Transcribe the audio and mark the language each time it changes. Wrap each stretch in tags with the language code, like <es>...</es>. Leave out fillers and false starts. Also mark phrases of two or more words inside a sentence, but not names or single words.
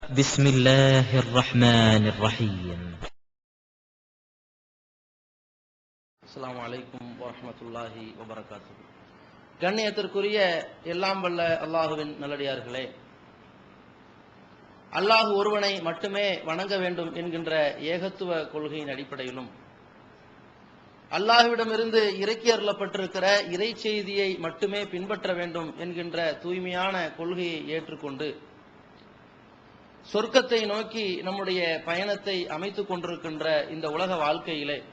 <ar>بسم الله الرحمن الرحيم. السلام عليكم ورحمة الله وبركاته.</ar> <ta>கண்ணியத்திற்குரிய எல்லாம் வல்ல அல்லாஹுவின் நல்லடியார்களே, அல்லாஹ் ஒருவனை மட்டுமே வணங்க வேண்டும் என்கின்ற ஏகத்துவ கொள்கையின் அடிப்படையிலும், அல்லாஹ்விடமிருந்து இறக்கி அருளப்பட்டிருக்கிற இறை செய்தியை மட்டுமே பின்பற்ற வேண்டும் என்கின்ற தூய்மையான கொள்கையை ஏற்றுக்கொண்டு சொர்க்கத்தை நோக்கி நம்முடைய பயணத்தை அமைத்துக் கொண்டிருக்கின்ற இந்த உலக வாழ்க்கையிலே</ta>